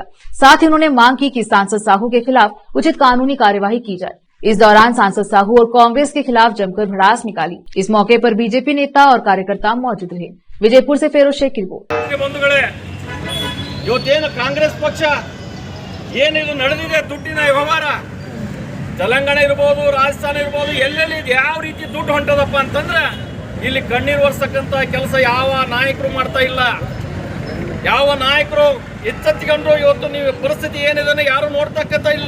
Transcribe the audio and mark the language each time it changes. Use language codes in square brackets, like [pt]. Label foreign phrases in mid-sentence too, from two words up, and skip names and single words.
[hi] साथ ही उन्होंने मांग की कि सांसद साहू के खिलाफ उचित कानूनी कार्यवाही की जाए। इस दौरान सांसद साहू और कांग्रेस के खिलाफ जमकर भड़ास निकाली। इस मौके पर बीजेपी नेता और कार्यकर्ता मौजूद रहे। विजयपुर से फेरोज शेख की रिपोर्ट। [kn] कांग्रेस पक्ष ಏನಿದು ನಡೆದಿದೆ ದುಡ್ಡಿನ ವ್ಯವಹಾರ ತೆಲಂಗಾಣ ಇರಬಹುದು ರಾಜಸ್ಥಾನ ಇರಬಹುದು ಎಲ್ಲೆಲ್ಲಿ ಯಾವ ರೀತಿ ದುಡ್ಡು ಹೊಂಟದಪ್ಪ ಅಂತಂದ್ರೆ ಇಲ್ಲಿ ಕಣ್ಣೀರು ಒರೆಸತಕ್ಕಂತ ಕೆಲಸ ಯಾವ ನಾಯಕರು ಮಾಡ್ತಾ ಇಲ್ಲ। ಯಾವ ನಾಯಕರು ಎಚ್ಚೆತ್ತುಕೊಂಡು ಇವತ್ತು ನೀವು ಪರಿಸ್ಥಿತಿ ಏನಿದೆ ಯಾರು ನೋಡ್ತಕ್ಕಂತ ಇಲ್ಲ।